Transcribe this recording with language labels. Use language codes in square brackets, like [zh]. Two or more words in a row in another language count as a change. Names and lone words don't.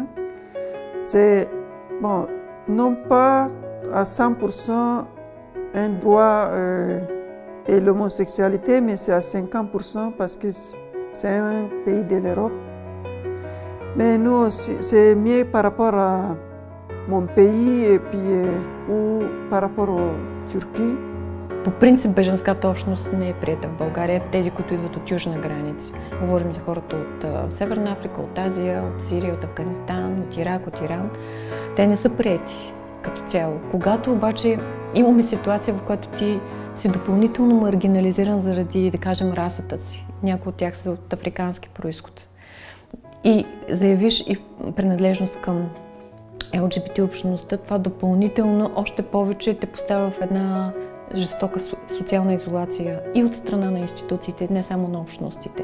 [fr] C'est, bon, non pas à 100% un droit de l'homosexualité, mais c'est à 50% parce que c'est un pays de l'Europe. Mais nous aussi, c'est mieux par rapport à mon pays et puis ou par rapport au Turquie. [bg] По принцип бежанската общност не е приета в България, тези, които идват от южна граница. Говорим за хората от Северна Африка, от Азия, от Сирия, от Афганистан, от Ирак, от Иран. Те не са приети като цяло. Когато обаче имаме ситуация, в която ти си допълнително маргинализиран заради, да кажем, расата си, някои от тях са от африкански произход, и заявиш и принадлежност към LGBT общността, това допълнително още повече те поставя в една жестока социална изолация и от страна на институциите, не само на общностите.